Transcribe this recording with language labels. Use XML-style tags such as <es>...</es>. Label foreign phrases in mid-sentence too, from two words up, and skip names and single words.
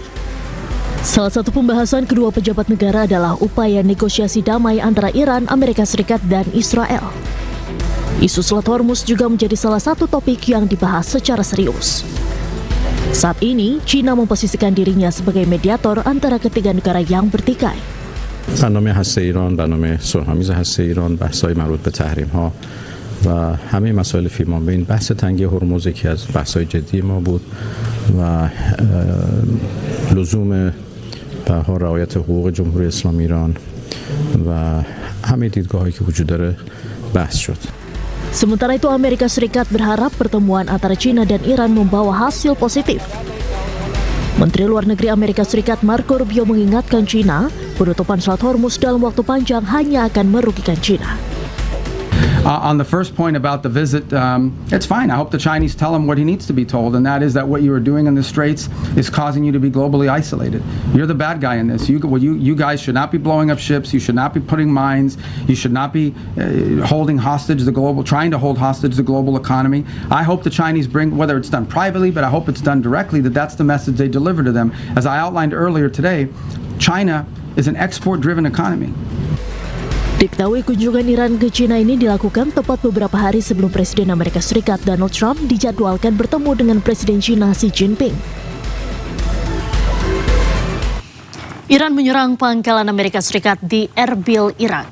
<id>Salah satu pembahasan kedua pejabat negara adalah upaya negosiasi damai antara Iran, Amerika Serikat, dan Israel. Isu Selat Hormuz juga menjadi salah satu topik yang dibahas secara serius. Saat ini, Cina memposisikan dirinya sebagai mediator antara ketiga negara yang bertikai.</id> <fa>برنامه هسته ایران، برنامه صلح‌آمیز هسته ایران، بحث‌های مربوط به تحریم‌ها و همه مسائل فیما بین، بحث تنگی هرمز یکی از بحث‌های جدی ما بود و لزوم رعایت حقوق جمهوری اسلامی ایران و همه دیدگاه‌هایی که وجود داره بحث شد.</fa> <id>Sementara itu, Amerika Serikat berharap pertemuan antara Cina dan Iran membawa hasil positif. Menteri Luar Negeri Amerika Serikat Marco Rubio mengingatkan Cina, penutupan Selat Hormuz dalam waktu panjang hanya akan merugikan Cina.</id> <en>On the first point about the visit, it's fine. I hope the Chinese tell him what he needs to be told, and that is that what you are doing in the Straits is causing you to be globally isolated. You're the bad guy in this. You guys should not be blowing up ships. You should not be putting mines. You should not be trying to hold hostage the global economy. I hope the Chinese bring, whether it's done privately, but I hope it's done directly, that's the message they deliver to them. As I outlined earlier today, China is an export-driven economy.</en> <id>Diketahui kunjungan Iran ke Cina ini dilakukan tepat beberapa hari sebelum Presiden Amerika Serikat Donald Trump dijadwalkan bertemu dengan Presiden Cina Xi Jinping. Iran menyerang pangkalan Amerika Serikat di Erbil, Irak.</id>